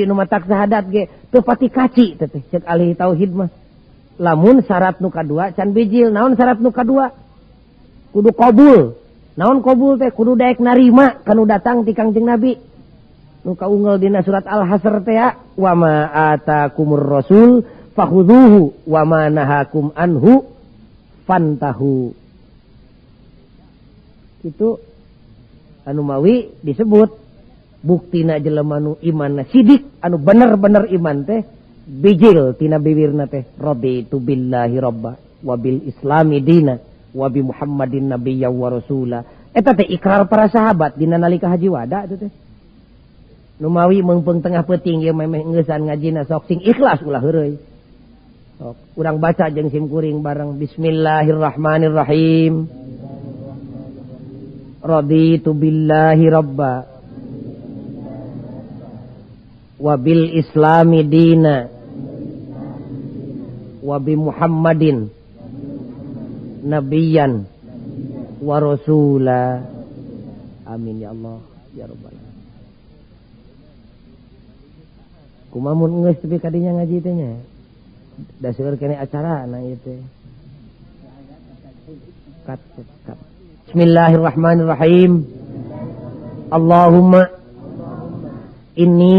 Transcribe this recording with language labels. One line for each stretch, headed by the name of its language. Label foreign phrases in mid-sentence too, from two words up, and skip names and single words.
Sundanese: nu matak sahadat ge teu pati kaci teh cek ahli tauhid mah lamun syarat nu kadua can bijil naon syarat nu kadua kudu qabul naon qabul teh kudu daek narima kanu datang ti Kangjeng Nabi nu kaunggel dina surat Al-Hasr teh
Arabic: وما آتاكم الرسول فخذوه وما نهاكم عنه فانتهوا
Sundanese: itu anu mawi disebut buktina jelema nu imanna sidik anu bener-bener iman teh bijil tina bibirna teh
Arabic: رضيت بالله ربا وبالإسلام دينا وبمحمد نبيا ورسولا
Sundanese: eta teh ikrar para sahabat dina nalika haji wada itu teh nu mawi meungpeung tengah peuting ieu memeh ngeusan ngajina sok sing ikhlas ulah heureuy sok urang baca jeung sim kuring bareng bismillahirrahmanirrahim
Arabic: رضيت بالله ربا وبالإسلام دينا وبمحمد نبيا ورسولا آمين يا الله يا رب العالمين
Sundanese: kumaha mun geus tepi kadinya ngaji teh nya da seueur keneh acara na ieu teh kat bismillahirrahmanirrahim
Arabic: اللهم إني